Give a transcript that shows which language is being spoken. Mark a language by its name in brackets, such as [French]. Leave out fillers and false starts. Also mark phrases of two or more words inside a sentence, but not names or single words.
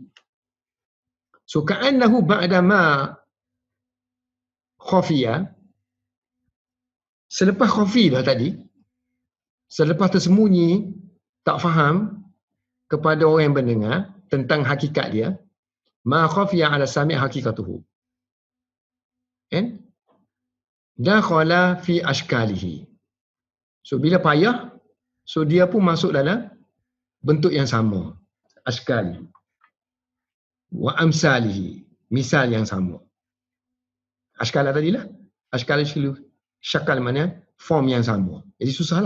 [Malay] So [Arabic] كأنه بعدما خفي, [Malay] selepas khafi dah tadi, selepas tersembunyi, tak faham kepada orang yang mendengar tentang hakikat dia, [Arabic] ما خفي على السامع حقيقته. Kan? دخل في أشكاله. [Malay] So bila payah, so dia pun masuk dalam bentuk yang sama. [Arabic] أشكال وأمثاله. [Malay] Misal yang sama. Ashkala tadilah. Ashkala syakal mana? Form yang sama. Jadi susahlah.